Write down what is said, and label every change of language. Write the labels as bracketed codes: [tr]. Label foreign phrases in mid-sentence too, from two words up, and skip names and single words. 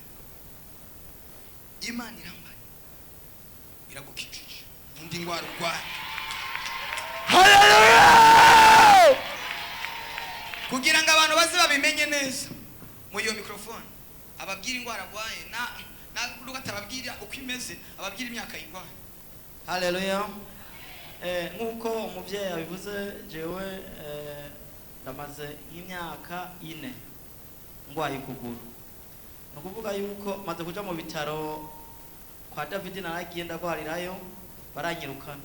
[rn] Imana irambari. Iragukijije. Undi ndwara urwaye. Haleluya! Kugira ngo abantu baze babimenye neza, mu iyo microphone ababwira indwara arwaye, na rugatababwira uko imeze, ababwira imyaka yirwaye. Haleluya. Nkuko umuvyeyi abivuze, jewe ndamaze imyaka 4 ngwaye kuguru. Nukuvuga yuko maze kuja mu bitaro kwa David naragiye ndagwarirayo, baranyirukana.